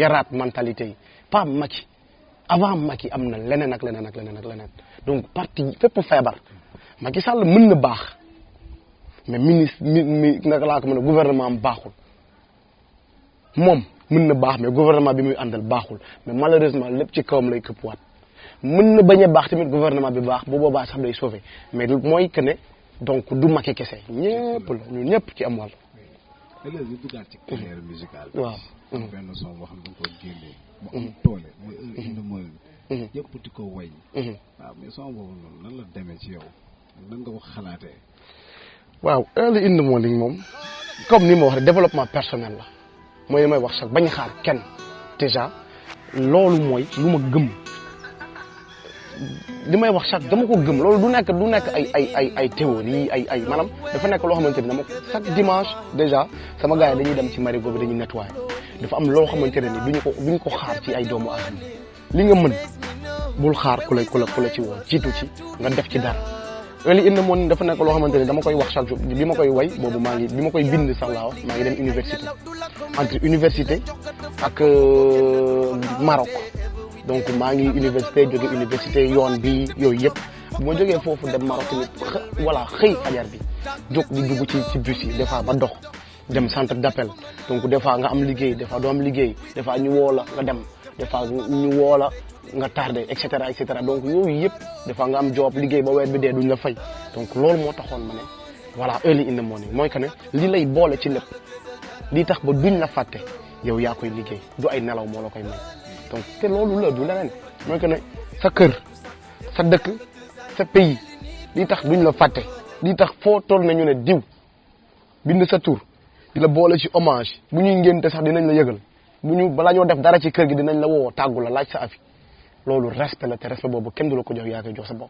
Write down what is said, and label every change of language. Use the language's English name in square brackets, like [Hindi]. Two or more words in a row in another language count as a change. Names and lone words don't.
[Wolof] yaraat mentalité yi pas Macky avant Macky am na leneen ak leneen ak leneen ak leneen donc parti fépp feebar Macky Sall mën na baax mais ministre naka laa ko mën a gouvernement am baaxul moom mën na baax mais gouvernement bi muy àndal baaxul [French] mais malheureusement [Wolof] lépp ci kawam lay këppwaat mën na bañ a baax tamit gouvernement bi baax bu boobaa sax day sauver mais mooy que ne donc du Macky kese ñëpp la ñun ñëpp ci am wàll. léegi ñu duggaat ci [French] carrière musicale. [Wolof] waaw. benn son boo xam ne da nga ko génnee. mu am toole mooy heure indi mooy. ñëpp di ko way. waaw mais son boobu noonu nan la demee ci yow nan nga ko xalaatee. waaw [English] early in the morning [Wolof] moom comme ni ma wax rek [French] développement personnel [Wolof] la mooy li may wax sax bañ a xaar kenn déjà loolu mooy lu ma gëm li may wax sax dama ko gëm loolu du nekk ay théorie ay maanaam dafa nekk loo xamante ni dama [French] chaque dimanche déjà [Wolof] sama gars yi dañuy dem ci marigot bi dañuy nettoyer dafa am loo xamante ne ni duñu ko xaar ci ay doomu aadama li nga mën bul xaar ku la ci woo jiitu ci nga def ci dara. [English] early in the morning [Wolof] dafa nekk loo xamante ni dama koy wax [French] chaque jour [Wolof] bi ma koy way boobu bi ma koy bind sax laa wax maa ngi dem université entre université ak Maroc donc maa ngi université jóge université yoon bi yooyu yëpp bu ma jógee foofu dem Maroc tamit voilà xëy fajar bi jóg di dugg ci bus yi [French] des fois [Wolof] ba dox dem [French] centre d'appel [Wolof] donc [French] des fois [Wolof] nga am liggéey [French] des fois [Wolof] doo am liggéey [French] des fois [Wolof] ñu woo la nga dem [French] des fois [Wolof] ñu woo la nga [French] tardé et cetera [Wolof] donc yooyu yëpp [French] des fois [Wolof] nga am job liggéey ba weer bi dee duñ la fay donc loolu moo taxoon ma ne voilà [English] early in the morning [Wolof] mooy que ne li lay boole ci lépp li tax ba duñ la fàtte yow yaa koy liggéey du ay nelaw moo la koy may donc te loolu la du leneen mooy que ne sa kër sa dëkk sa pays li tax duñ la fàtte li tax foo toll nañu ne diw bind sa tur di la boole ci hommage bu ñuy ngénte sax dinañ la yëgal balaa ñoo def dara ci kër gi dinañ la woo tàggu la laaj sa avis loolu respect la te respect boobu kenn du la ko jox yaa koy jox sa bopp.